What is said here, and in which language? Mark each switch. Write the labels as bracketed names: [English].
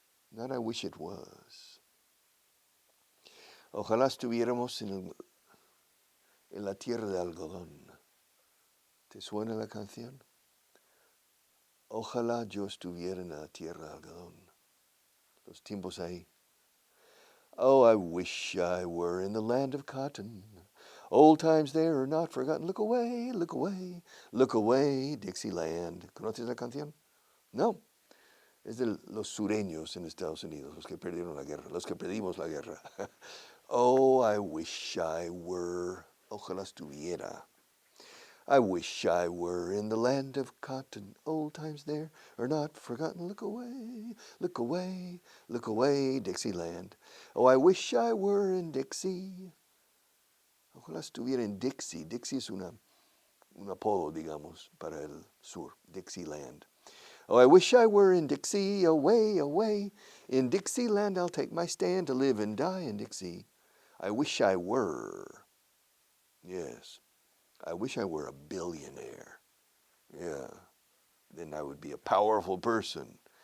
[English] Not I wish it was. [Spanish] Ojalá estuviéramos en la tierra de algodón. ¿Te suena la canción? Ojalá yo estuviera en la tierra de algodón. Los tiempos ahí. [English] Oh, I wish I were in the land of cotton. Old times there are not forgotten. Look away, look away, look away, Dixieland. [Spanish] ¿Conoces la canción? No. Es de los sureños en Estados Unidos, los que perdieron la guerra, los que perdimos la guerra. [English] Oh, I wish I were. [Spanish] Ojalá estuviera. [English] I wish I were in the land of cotton. Old times there are not forgotten. Look away, look away, look away, Dixieland. Oh, I wish I were in Dixie. [Spanish] Ojalá estuviera en Dixie. Dixie es un apodo, digamos, para el sur, Dixieland. [English] Oh, I wish I were in Dixie, away, away. In Dixieland I'll take my stand to live and die in Dixie. I wish I were. Yes. I wish I were a billionaire. Yeah. Then I would be a powerful person.